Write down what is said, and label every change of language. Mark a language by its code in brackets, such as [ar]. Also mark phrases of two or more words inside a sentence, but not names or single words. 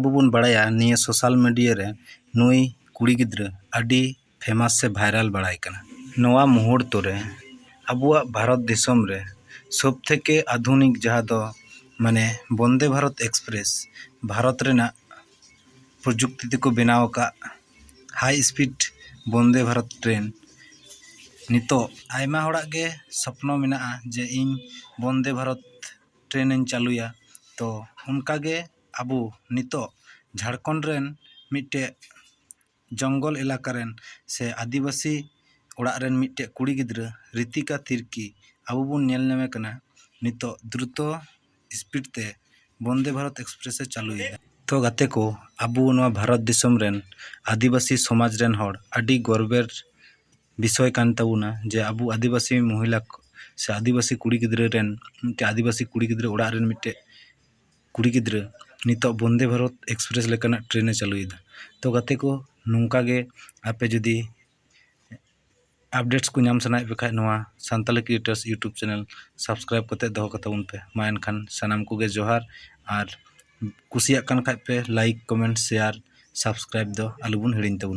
[sat] अबो बन बड़ाया निये [en] social media [sat] रे नुई कुड़ी गिद्रा अडी फेमस से भाइरल बड़ाई कना। नोवा मुहूर्त रे अबुआ भारत दिसम रे सब थेके आधुनिक जहाँ दो माने वंदे भारत एक्सप्रेस भारत रेना प्रजुक्ति को बनाव का [en] high speed [sat] वंदे भारत ट्रेन नितो आयमा होड़ा गे सपनो मेना जे इन वंदे भारत ट्रेन इन चालुया तो उनका गे अबू नितो झारखंड रेन मिट्टे जंगल इलाका रेन से आदिवासी ओड़ा रेन मिट्टे कुड़ी गिद्रा रितिका तिर्की अबू बुन नेल नेमे कना नितो द्रुत स्पीड ते वंदे भारत एक्सप्रेस चालुया। तो गाते को अबू नवा भारत दिसम रेन आदिवासी समाज रेन होड़ अडी गर्वेर विषय कान ताबुना जे अबू आदिवासी महिला से आदिवासी कुड़ी गिद्रा रेन मिट्टे आदिवासी कुड़ी गिद्रा ओड़ा रेन मिट्टे कुड़ी गिद्रा नितो वंदे भारत एक्सप्रेस लेकाना ट्रेन चालुयेदा। तो गाते को नुंका गे आपे जुदी अपडेट्स को नाम सनाय बेखाय नोवा सांताली [en] creators YouTube channel [sat] सब्सक्राइब कते दोहो कताबुन पे मा एनखान सानाम को गे जोहार और कुसिया कान खाय पे [en] like comment share subscribe [sat] दो आलुबुन हिड़िन ताबुन।